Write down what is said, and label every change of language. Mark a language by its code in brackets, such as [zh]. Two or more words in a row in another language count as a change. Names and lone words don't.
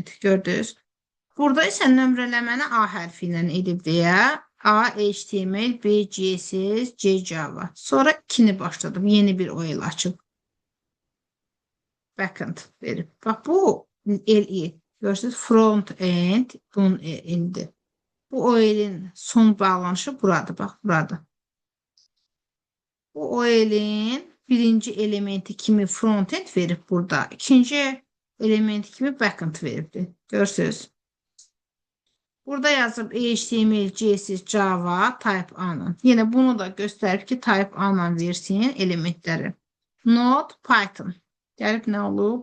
[az] Gördünüz? Burada isə nömrələməni A hərfi ilə edib deyə A, HTML, B, CSS, C, Java. Sonra 2-ni başladım. Yeni bir OL açıb. Backend verib. Bax, bu LI. Görürsünüz, front-end bunun indi. Bu OL-in son bağlanışı buradır. Bax, buradır. Bu OL-in birinci elementi kimi front-end verib burada. İkinci elementi kimi backend veribdir. Görürsünüz. Burada yazıb HTML, CSS, Java, Type A-nın. Yenə bunu da göstərib ki, Type A-nın versin elementləri. Node, Python. Gəlib nə olub?